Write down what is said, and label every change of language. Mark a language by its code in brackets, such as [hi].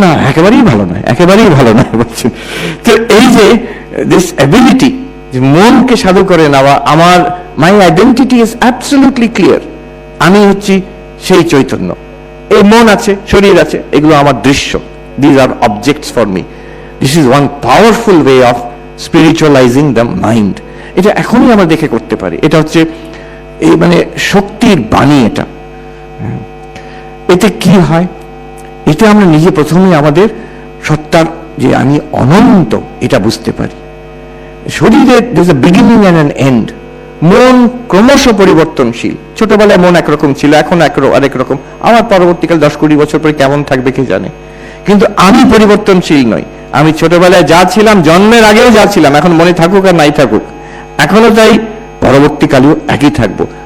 [bn] না একেবারেই ভালো নয়, একেবারেই ভালো নয় বলছেন। তো এই যে [en] this ability, [bn] যে মনকে সাধু করে নেওয়া, আমার [en] my identity is absolutely clear, [bn] আমি হচ্ছি সেই চৈতন্য। এই মন আছে, শরীর আছে, এগুলো আমার দৃশ্য, [en] these are objects for me. This is one powerful way of spiritualizing the mind. [bn] এটা এখনই আমরা দেখে করতে পারি। এটা হচ্ছে এই মানে শক্তির বাণী। এতে কি হয়, এতে আমরা নিজে প্রথমেই আমাদের সত্তার যে আমি অনন্ত, এটা বুঝতে পারি। শরীরে [en] there's a beginning and an end। [bn] মন ক্রমশ পরিবর্তনশীল। ছোটবেলায় মন একরকম ছিল, এখন আরেক রকম, আমার পরবর্তীকাল 10-20 বছর পরে কেমন থাকবে কে জানে। কিন্তু আমি পরিবর্তনশীল নই। আমি ছোটবেলায় যা ছিলাম, জন্মের আগেও যা ছিলাম, এখন মনে থাকুক আর নাই থাকুক, এখনো তাই, পরবর্তীকালেও একই থাকবো।